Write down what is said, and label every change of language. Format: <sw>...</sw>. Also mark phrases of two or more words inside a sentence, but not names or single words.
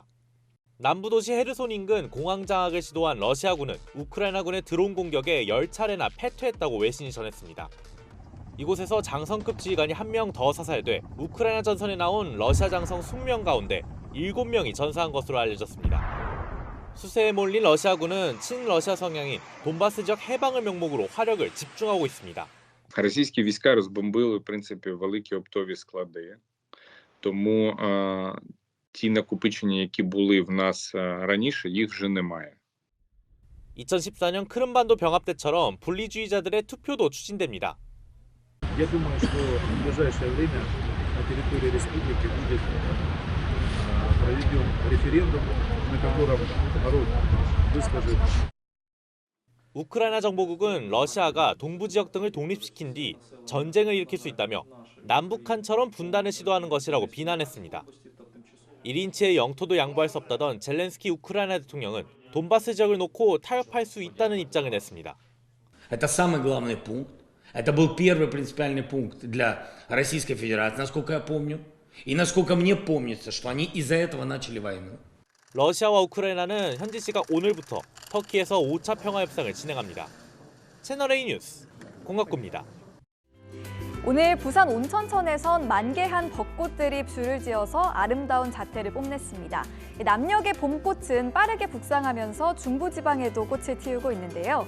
<ko>남부도시 헤르손 인근 공항 장악을 시도한 러시아군은 우크라이나군의 드론 공격에 10차례나 패퇴했다고 외신이 전했습니다. 이곳에서 장성급 지휘관이 1명 더 사살돼 우크라이나 전선에 나온 러시아 장성 20명 가운데 7명이 전사한 것으로 알려졌습니다. 수세에 몰린 러시아군은 친러시아 성향인 돈바스 지역 해방을 명목으로 화력을 집중하고 있습니다.</ko> <uk>Російські війська розбомбили, в принципі, великі оптові склади. Тому ті накопичення, які були в нас раніше, їх вже немає.</uk> <ko>2014년 크림반도 병합 때처럼 분리주의자들의 투표도 추진됩니다.</ko> <ru>Я думаю, что в ближайшее время на территории республики будет проведен референдум, на котором народ выскажет.</ru> <ko>우크라이나 정보국은 러시아가 동부 지역 등을 독립시킨 뒤 전쟁을 일으킬 수 있다며 남북한처럼 분단을 시도하는 것이라고 비난했습니다. 1인치의 영토도 양보할 수 없다던 젤렌스키 우크라이나 대통령은 돈바스 지역을 놓고 타협할 수 있다는 입장을 냈습니다.</ko> <ru>Это самый главный пункт. Это был первый принципиальный пункт для Российской Федерации, насколько я помню. И насколько мне помнится, что они из-за этого начали войну.</ru> <ko>러시아와 우크라이나는 현지 시각 오늘부터 터키에서 5차 평화협상을 진행합니다. 채널A 뉴스 공갑구입니다. 오늘 부산 온천천에선 만개한 벚꽃들이 줄을 지어서 아름다운 자태를 뽐냈습니다. 남녘의 봄꽃은 빠르게 북상하면서 중부지방에도 꽃을 틔우고 있는데요.</ko>